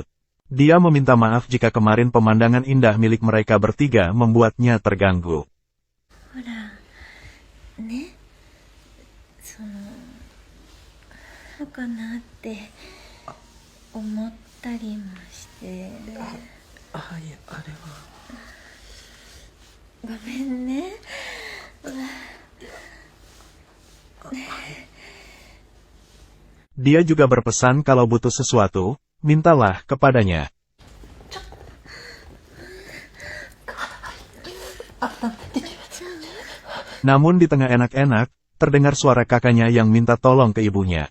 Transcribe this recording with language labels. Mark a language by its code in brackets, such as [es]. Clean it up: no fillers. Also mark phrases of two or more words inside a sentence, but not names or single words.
[id] Dia meminta maaf jika kemarin pemandangan indah milik mereka bertiga membuatnya terganggu. [ja] ほら、ね、のかなって思ったりもして。はい、あれは。ごめんね。 [id] Dia juga berpesan kalau butuh sesuatu, mintalah kepadanya. Namun di tengah enak-enak, terdengar suara kakaknya yang minta tolong ke ibunya.